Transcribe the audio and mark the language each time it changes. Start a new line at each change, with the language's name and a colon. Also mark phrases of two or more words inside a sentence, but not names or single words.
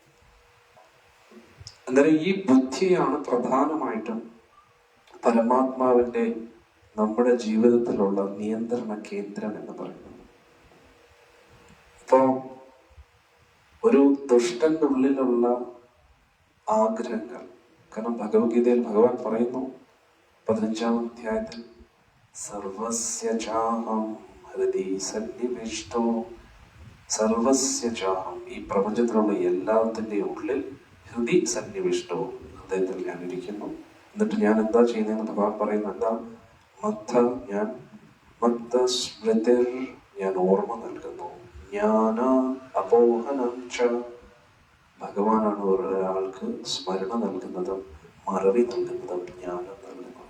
Malayalam: അന്നേരം ഈ ബുദ്ധിയാണ് പ്രധാനമായിട്ടും പരമാത്മാവിന്റെ നമ്മുടെ ജീവിതത്തിലുള്ള നിയന്ത്രണ കേന്ദ്രം എന്ന് പറയുന്നത്. ഇപ്പോ ഒരു ദുഷ്ടന്റെ ഉള്ളിലുള്ള ആഗ്രഹങ്ങൾ, കാരണം ഭഗവത്ഗീതയിൽ ഭഗവാൻ പറയുന്നു 15-ാം അധ്യായത്തിൽ,
Sanskrit: സർവസ്യ ചാഹം ഹൃദി സന്നിവിഷ്ടോ, സർവസ്യ ചാഹം,
Malayalam: ഈ പ്രപഞ്ചത്തിലുള്ള എല്ലാത്തിൻ്റെയും ഉള്ളിൽ
Sanskrit: ഹൃദി സന്നിവിഷ്ടോ,
Malayalam: ഹൃദയത്തിൽ ഞാൻ ഇരിക്കുന്നു. എന്നിട്ട് ഞാൻ എന്താ ചെയ്യുന്നതെന്ന് ഭഗവാൻ പറയുന്നത് എന്താ?
Sanskrit: മത്ത സ്മൃതിർ,
Malayalam: ഞാൻ ഓർമ്മ നൽകുന്നു.
Sanskrit: ജ്ഞാന അപോഹനം ച,
Malayalam: ഭഗവാനാണ് ഒരാൾക്ക് സ്മരണ നൽകുന്നതും മറവി നൽകുന്നതും ജ്ഞാനം നൽകുന്നതും.